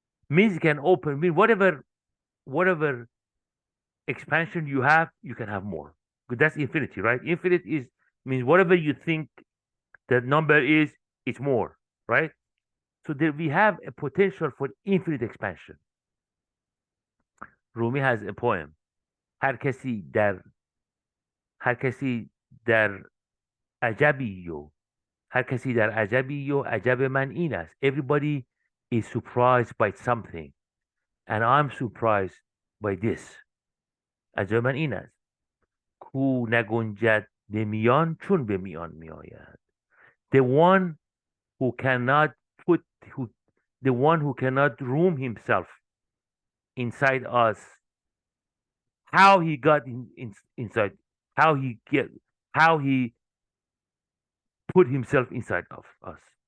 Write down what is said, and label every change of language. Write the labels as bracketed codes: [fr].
[en] Means you can open, mean whatever expansion you have, you can have more. Because that's infinity, right? Infinite is means whatever you think that number is, it's more, right? So there we have a potential for infinite expansion. Rumi has a poem. [fa] هر کسی در هر کسی در عجبی و هر کسی در عجبی و عجب من این است. [en] Everybody is surprised by something and I'm surprised by this. [fa] عجب من این است. کو نگنجد به میان چون به میان می آید. [en] The one who cannot put who the one who cannot room himself inside us, how he got inside, how he put himself inside of us.